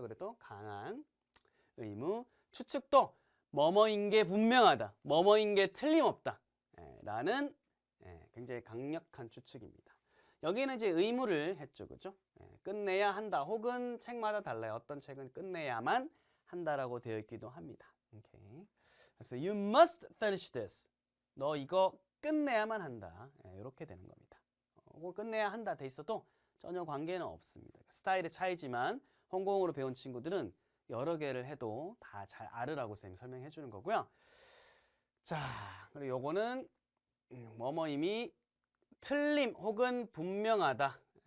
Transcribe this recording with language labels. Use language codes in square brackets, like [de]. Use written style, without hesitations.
[ko] 그래도 강한 의무, 추측도 뭐뭐인 게 분명하다, 뭐뭐인 게 틀림없다 라는 굉장히 강력한 추측입니다. 여기는 이제 의무를 했죠, 그죠? 끝내야 한다, 혹은 책마다 달라요. 어떤 책은 끝내야만 한다라고 되어 있기도 합니다. 오케이. [en] 그래서 you must finish this. [ko] 너 이거 끝내야만 한다. 이렇게 되는 겁니다. 끝내야 한다 돼 있어도 전혀 관계는 없습니다. 스타일의 차이지만 홍콩어로 배운 친구들은 여러 개를 해도 다 잘 알으라고 쌤이 설명해 주는 거고요. 자, 그리고 요거는 뭐뭐임이 틀림 혹은 분명하다.